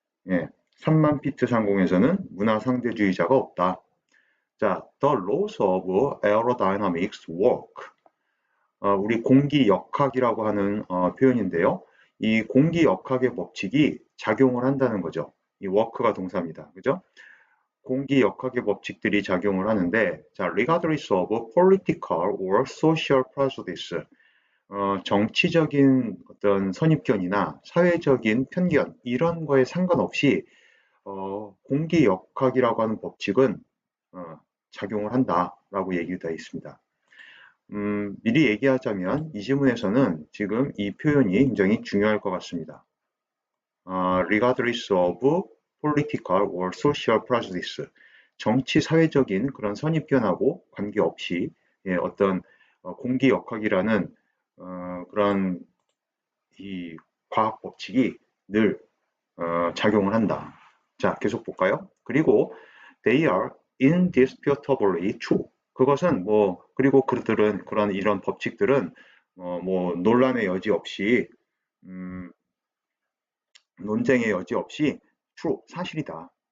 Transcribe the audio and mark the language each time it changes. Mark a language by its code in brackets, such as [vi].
[ko] 예, 3만 피트 상공에서는 문화 상대주의자가 없다. [en] 자, the laws of aerodynamics work. [ko] 우리 공기역학이라고 하는 표현인데요. 이 공기역학의 법칙이 작용을 한다는 거죠. 이 work가 동사입니다. 그죠? 공기역학의 법칙들이 작용을 하는데, [en] 자, regardless of political or social prejudice. [ko] 정치적인 어떤 선입견이나 사회적인 편견, 이런 거에 상관없이, 공기역학이라고 하는 법칙은, 작용을 한다라고 얘기되어 있습니다. 미리 얘기하자면 이 지문에서는 지금 이 표현이 굉장히 중요할 것 같습니다. [en] regardless of political or social prejudice. [ko] 정치 사회적인 그런 선입견하고 관계없이 어떤 공기역학이라는 그런 이 과학 법칙이 늘 작용을 한다. 자, 계속 볼까요? [en] 그리고 they are indisputably true. [ko] 그것은 그리고 그들은 이런 법칙들은 논란의 여지 없이 논쟁의 여지 없이 true, 사실이다.